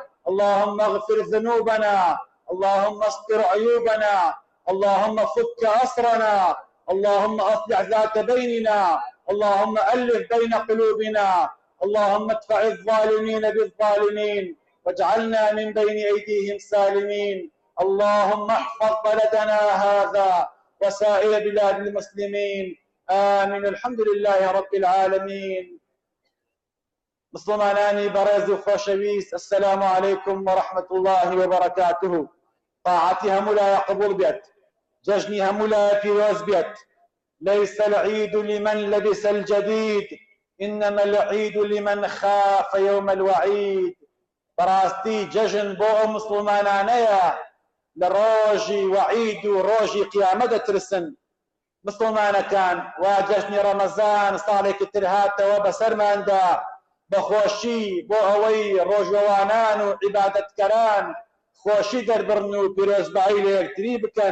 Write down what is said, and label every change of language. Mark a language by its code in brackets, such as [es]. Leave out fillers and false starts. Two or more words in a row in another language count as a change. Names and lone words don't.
[ar] اللهم اغفر ذنوبنا، اللهم استر عيوبنا، اللهم فك أسرنا، اللهم أصلح ذات بيننا، اللهم ألف بين قلوبنا، اللهم ادفع الظالمين بالظالمين واجعلنا من بين أيديهم سالمين. اللهم احفظ بلدنا هذا وسائر بلاد المسلمين. آمين. الحمد لله رب العالمين. [ckb] مسلمانانی بەڕێز و خۆشەویست، [ar] السلام عليكم ورحمة الله وبركاته. [ckb] طاعتي هەموو قبول بيت، جەژنی هەموو پیرۆز بيت. [ar] ليس العيد لمن لبس الجديد إنما العيد لمن خاف يوم الوعيد. [ckb] بەڕاستی جەژن بۆ مسلمانانەیە لە ڕۆژی وعید و ڕۆژی قیامەت دەترسن. مسلمانەکان وا جەژنی ڕەمەزان ساڵێکی تر هاتەوە بەسەرماندا بەخۆشی بۆ ئەوەی ڕۆژەوانان و عیبادەتکەران خۆشی دەربڕن و پیرۆزبایی لە یەکتری بکەن.